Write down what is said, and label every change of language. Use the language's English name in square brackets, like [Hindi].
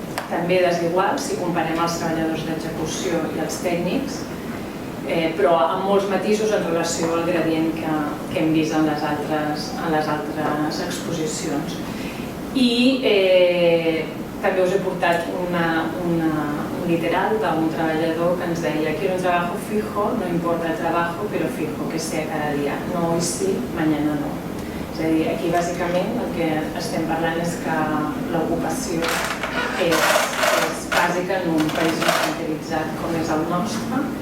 [Catalan] també desigual si comparem els treballadors d'execució i els tècnics, però amb molts matisos en relació al gradient que hem vist en les altres exposicions. I també us he portat un literal d'un treballador que ens deia [Spanish] quiero un trabajo fijo, no importa el trabajo, pero fijo, que sea cada día. No hoy sí, mañana no. [Catalan] És a dir, aquí bàsicament el que estem parlant és que l'ocupació és bàsica en un país mercantilitzat com és el nostre.